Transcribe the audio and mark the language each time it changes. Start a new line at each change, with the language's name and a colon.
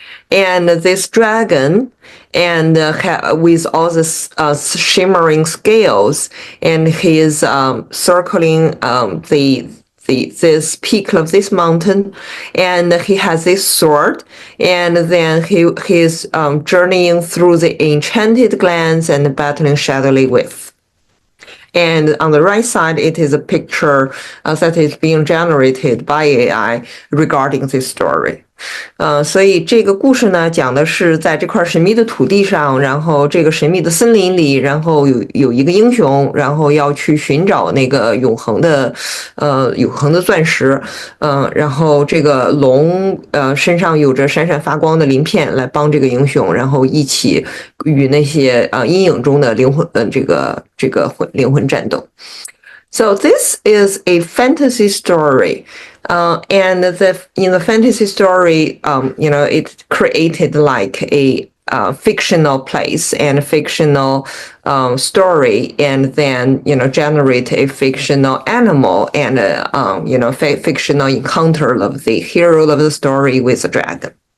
English: And this dragon, and with all the shimmering scales, and he is circling this peak of this mountain, and he has this sword, and then he is journeying through the enchanted glens and battling shadowly with. And on the right side, it is a picture that is being generated by AI regarding this story.
Chinese: 所以这个故事呢，讲的是在这块神秘的土地上，然后这个神秘的森林里，然后有一个英雄，然后要去寻找那个永恒的钻石，然后这个龙身上有着闪闪发光的鳞片来帮这个英雄，然后一起与那些阴影中的灵魂这个灵魂战斗。
English: So this is a fantasy story. And in the fantasy story, it created like a fictional place and a fictional story, and then generate a fictional animal and a fictional encounter of the hero of the story with a dragon.